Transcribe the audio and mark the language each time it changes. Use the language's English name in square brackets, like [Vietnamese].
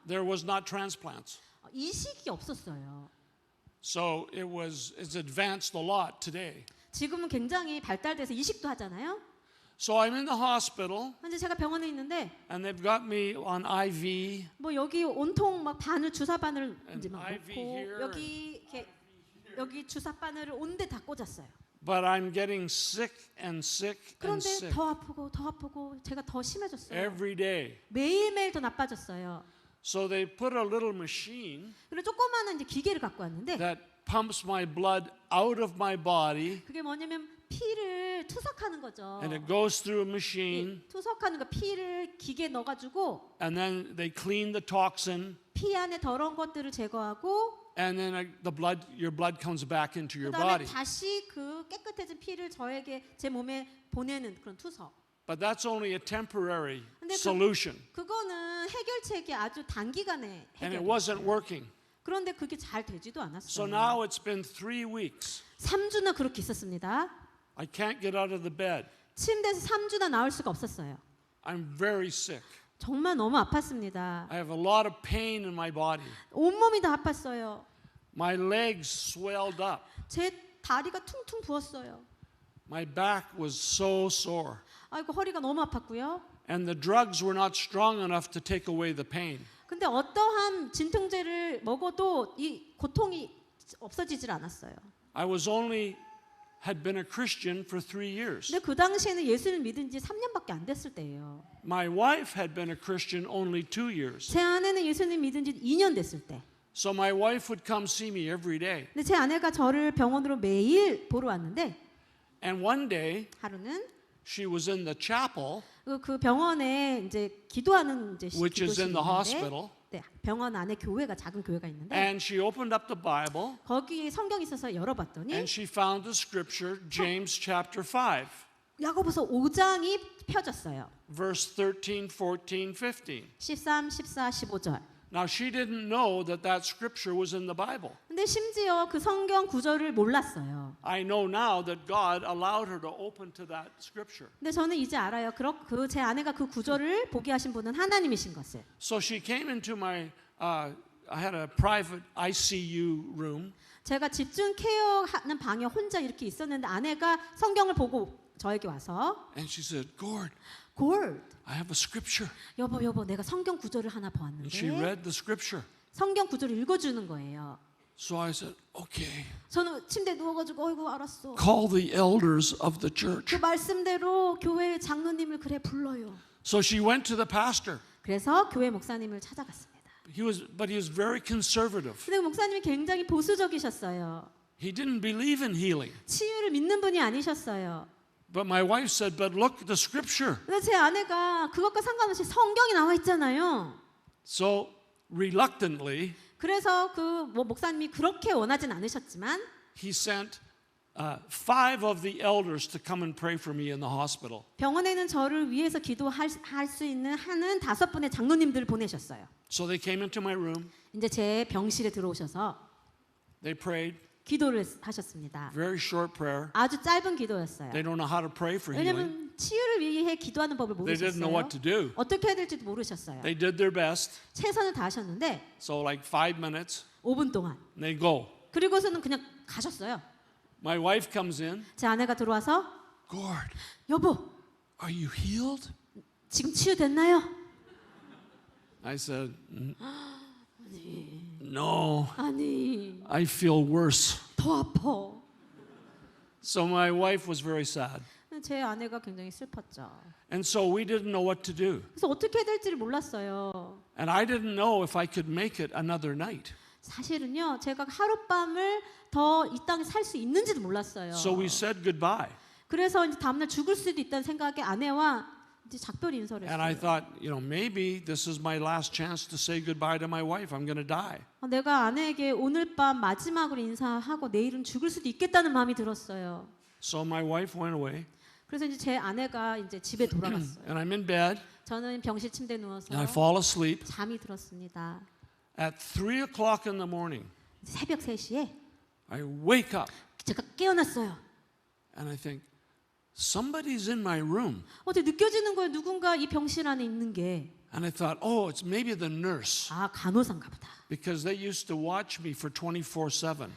[English] there was not transplants. [Korean] 이식이 없었어요. [English] So it's advanced a lot today. [Korean] 지금은 굉장히 발달돼서 이식도 하잖아요. [English] So I'm in the hospital, [Korean] 현재 제가 병원에 있는데 [English] and they've got me on IV. [Korean] 뭐 여기 온통 막 바늘 주사 바늘을 이제 막 [English] IV [Korean] 놓고 [English] here. [Korean] 여기 주사 바늘을 온데 다 꽂았어요. [English] But I'm getting sick and sick and [Korean] 그런데 [English] sick [Korean] 더 아프고 제가 더 심해졌어요. [English] every day. [Korean] 매일매일 더 나빠졌어요. [English] So they put a little machine [Korean] 그리고 조그마한 이제 기계를 갖고 왔는데 [English] that pumps my blood out of my body, [Korean] 그게 뭐냐면 피를 투석하는 거죠. [English] and it goes through a [Korean] 이 [English] machine, [Korean] 투석하는 거 피를 기계에 넣어가지고 [English] and then they clean the toxin, [Korean] 피 안에 더러운 것들을 제거하고 [English] and then your blood comes back into your [Korean] 그다음에 [English] body. [Korean] 다시 그 깨끗해진 피를 제 몸에 보내는 그런 투석. [English] But that's only a temporary [Korean] 근데 [English] solution, [Korean] 그거는 해결책이 아주 단기간에 [English] and it [Korean] 해결. [English] wasn't working. [Korean] 그런데 그게 잘 되지도 [English] So [Korean] 않았어요. [English] now it's been 3 weeks. [Korean] 3주나 그렇게 있었습니다. [English] I can't get out of the bed. [Korean] 침대에서 3주나 나올 수가 없었어요. [English] I'm very sick. [Korean] 정말 너무 아팠습니다. [English] I have a lot of pain in my body. [Korean] 온몸이 다 아팠어요. [English] My legs swelled up. [Korean] 제 다리가 퉁퉁 부었어요. [English] My back was so sore. [Korean] 아이고 허리가 너무 아팠고요. [English] And the drugs were not strong enough to take away the pain. [Korean] 근데 어떠한 진통제를 먹어도 이 고통이 없어지질 않았어요. [English] I had been a Christian for 3 years. [Korean] 근데 그 당시에는 예수를 믿은 지 3년밖에 안 됐을 때예요. [English] My wife had been a Christian only 2 years. [Korean] 제 아내는 예수님 믿은 지 2년 됐을 때. [English] So my wife would come see me every day. [Korean] 근데 제 아내가 저를 병원으로 매일 보러 왔는데 [English] And one day [Korean] 하루는 [English] she was in the chapel, [Korean] 그 병원에 이제 기도하는 이제 [English] which is in [Korean] 기도실이 [English] the [Korean] 있는데 [English] hospital, [Korean] 네, 병원 안에 교회가 작은 교회가 있는데 [English] and she opened up the Bible [Korean] 거기 성경이 있어서 열어봤더니 [English] and she found the scripture, James chapter 5, [Korean] 야고보서 5장이 펴졌어요. [English] verse 13, 14, 15. [Korean] 13, 14, 15절. [English] Now she didn't know that scripture was in the Bible. [Korean] 근데 심지어 그 성경 구절을 몰랐어요. [English] I know now that God allowed her to open to that scripture. [Korean] 근데 저는 이제 알아요. 제 아내가 그 구절을 보게 하신 분은 하나님이신 것을. [English] So she came into I had a private ICU room. [Korean] 제가 집중 케어하는 방에 혼자 이렇게 있었는데 아내가 성경을 보고 저에게 와서 [English] And she said, Gord, I have a scripture. [Korean] 여보 내가 성경 구절을 하나 [English] And she [Korean] 보았는데 [English] read the scripture. [Korean] 성경 구절을 읽어주는 거예요. [English] So I said, okay. [Korean] 저는 침대에 누워가지고 어이구 알았어. [English] Call the elders of the [Korean] 그 [English] church. [Korean] 말씀대로 교회 장로님을 그래 불러요. [English] So she went to the pastor. [Korean] 그래서 교회 목사님을 찾아갔습니다. [English] But he was very conservative. [Korean] 근데 목사님이 굉장히 보수적이셨어요. [English] He didn't believe in healing. [Korean] 치유를 믿는 분이 아니셨어요. [English] But my wife said, but look at the scripture. [Korean] 근데 제 아내가 그것과 상관없이 성경이 나와 있잖아요. [English] So reluctantly, [Korean] 그래서 그 뭐 목사님이 그렇게 원하진 않으셨지만 [English] he sent 5 of the elders to come and pray for me in the hospital. [Korean] 병원에는 저를 위해서 기도할 수 있는 하는 5분의 장로님들을 보내셨어요. [English] So they came into my room. [Korean] 이제 제 병실에 들어오셔서 [English] They prayed. [Korean] 기도를 하셨습니다. [English] Very short prayer. [Korean] 아주 짧은 기도였어요. [English] They don't know how to pray for healing. [Korean] 왜냐하면 치유를 위해 기도하는 법을 [English] They didn't know what to [Korean] 모르셨어요. [English] do. [Korean] 어떻게 해야 될지도 모르셨어요. [English] They did their best. [Korean] 최선을 다하셨는데 [English] So like 5 minutes, [Korean] 5분 동안 [English] and they go. [Korean] 그리고서는 그냥 가셨어요. [English] My wife comes in. [Korean] 제 아내가 들어와서 [English] Gord, [Korean] 여보 [English] are you healed? [Korean] 지금 치유됐나요? [English] I said, no, [Korean] 아니 [English] I feel worse. [Korean] 더 아파. [English] So my wife was very sad. [Korean] 제 아내가 굉장히 슬펐죠. [English] And so we didn't know what to do. [Korean] 그래서 어떻게 해야 될지를 몰랐어요. [English] And I didn't know if I could make it another night. [Korean] 사실은요, 제가 하룻밤을 더 이 땅에 살 수 있는지도 몰랐어요. [English] So we said goodbye. [Korean] 그래서 이제 다음날 죽을 수도 있다는 생각에 아내와 이제 작별 인사를 [English] And I [Korean] 했어요. [English] thought, maybe this is my last chance to say goodbye to my wife. I'm going to die. [Korean] 내가 아내에게 오늘 밤 마지막으로 인사하고 내일은 죽을 수도 있겠다는 마음이 들었어요. [English] So my wife went away. [Korean] 그래서 이제 제 아내가 이제 집에 돌아갔어요. [English] And I'm in bed. [Korean] 저는 병실 침대에 누워서 [English] And I fall asleep. [Korean] 잠이 들었습니다. [English] At 3 o'clock in the morning, [Korean] 새벽 3시에 [English] I wake up. [Korean] 제가 깨어났어요. [English] And I think, somebody's in my room. [Korean] 어떻게 느껴지는 거예요. 누군가 이 병실 안에 있는 게. [English] And I thought, oh, it's maybe the nurse. [Korean] 아, 간호사인가 보다. [English] Because they used to watch me for 24/7.